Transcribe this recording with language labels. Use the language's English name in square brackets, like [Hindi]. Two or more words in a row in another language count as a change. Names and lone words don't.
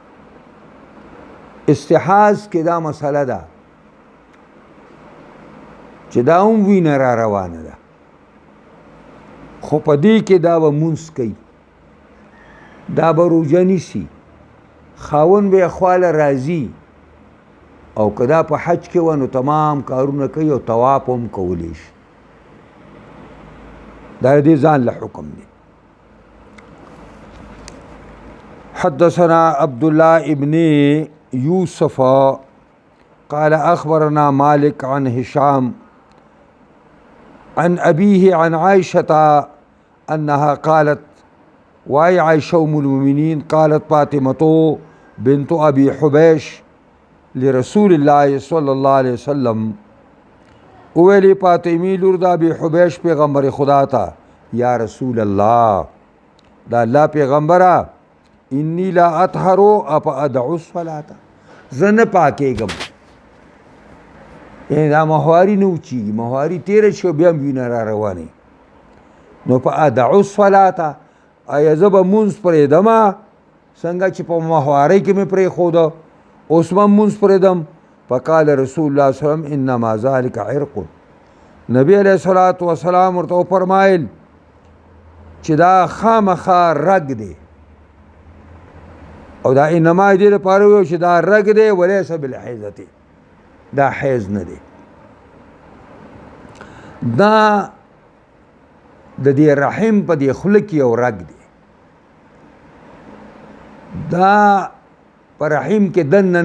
[Pashto] استحاض کې دا مسله ده چې دا هم وینه را روانه ده خو په دې کې دا به مونځ کوي دا به روژه نیسي خاوند به یې خواله راځي او که دا په حج کې وه نو تمام کارونه کوي او طواف هم کولی شي دا دې ځان له حکم دی [Arabic] حدثنا عبد الله ابن يوسف قال أخبرنا مالك عن هشام عن أبيه عن عائشة أنها قالت وأي عائشة أم المؤمنين قالت فاطمة بنت أبي حبيش لرسول الله صلى الله عليه وسلم [Pashto] ویلی فاطمی لور د ابي حبیش پیغمبر خدا تا یا رسول الله دا الله پیغمبره [Arabic] انی لا اطهر اف ادعو الصلاه [Pashto] زنه پاکېږم دا ماهواري نه وچېږي ماهواري تېره شي بیا هم وینه را روانې نو په [Arabic] ادعو الصلاه [Pashto] ایا زه به مونځ پرېږدمه څنګه چې په ماهوارۍ کې مې پرېښوده اوس به مونځ پرېږدم [Arabic] فقال رسول الله صلی الله علیه وسلم انما ذلك عرق [Pashto] نبی [Arabic] علیہ الصلوۃ والسلام [Pashto] ورته فرمایل چې دا خامخا رګ دی او دا انما دې لپاره ویل چې دا رګ دی [Arabic] ولیس بالحیضه [Pashto] دا حیض نه دی دا د دې رحم په دې خوله کې یو رګ دی دا په رحم کې دننه